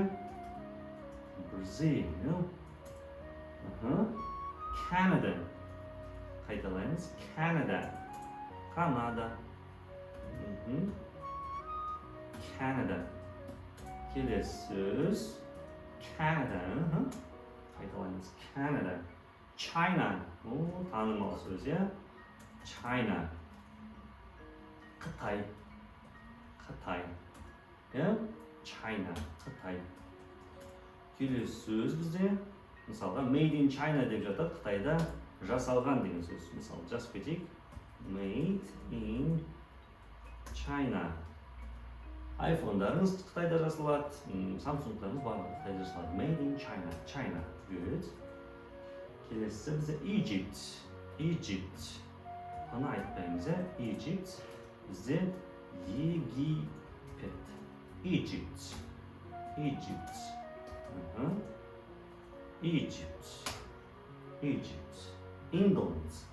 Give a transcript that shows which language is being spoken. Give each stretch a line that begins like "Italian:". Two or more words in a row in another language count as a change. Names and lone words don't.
Kazakh: Brazil. Canada. Қайталаймыз. Канада. Canada. Келесі сөз. Canada. Қайталаймыз. Canada. China. Танымал сөз, иә? China. Қытай. China. Қытай. Келесі сөз бізде. Мысалға,
English: made in China
Kazakh: деп жатады. Қытайда жасалған деген сөз. Мысалы, жазып кетейік.
English: Made in China.
Kazakh: iPhone-дарыңыз Қытайда жасалады. Samsung-дарыңыз барлығы Қытайда жасалады.
English: Made in China. Good.
Kazakh: Келесі бізде Egypt. Қана айтпаймыз, Egypt. Бізде Египет. Egypt. England.